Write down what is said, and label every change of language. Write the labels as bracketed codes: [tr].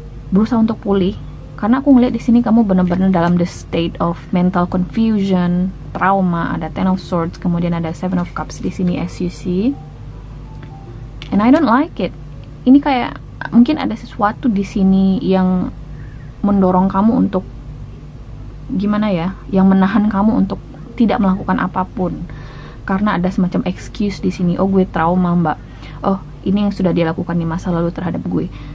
[id] Berusaha untuk pulih, karena aku ngeliat di sini kamu benar-benar dalam [en] the state of mental confusion, [id] trauma. Ada Ten of Swords, kemudian ada Seven of Cups di sini [en] as you see, and I don't like it. [id] Ini kayak mungkin ada sesuatu di sini yang mendorong kamu untuk gimana ya, yang menahan kamu untuk tidak melakukan apapun. Karena ada semacam excuse di sini. Oh, gue trauma, Mbak. Oh, ini yang sudah dilakukan di masa lalu terhadap gue.